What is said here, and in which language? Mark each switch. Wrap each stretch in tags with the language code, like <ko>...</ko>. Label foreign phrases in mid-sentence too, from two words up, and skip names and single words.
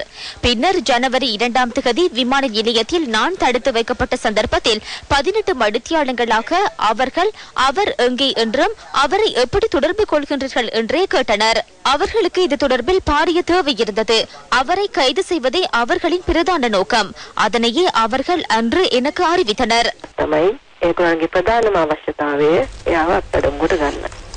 <ta>பின்னர் ஜனவரி 2ஆம் தேதி விமான நிலையத்தில் நான் தடுத்து வைக்கப்பட்ட சந்தர்ப்பத்தில் 18 மணித்தியாலங்களாக அவர் எங்கே என்றும் அவரை எப்படி தொடர்பு கொள்கின்றீர்கள் என்றே கேட்டனர். அவர்களுக்கு இது தொடர்பில் பாரிய தேவை இருந்தது. அவரை கைது செய்வதே அவர்களின் பிரதான நோக்கம். அதனையே அவர்கள் அன்று எனக்கு அறிவித்தனர்.</ta> <si>ඒගොල්ලන්ගේ ප්‍රධානම අවශ්‍යතාවය එයාව අත්අඩංගුවට ගන්න.</si>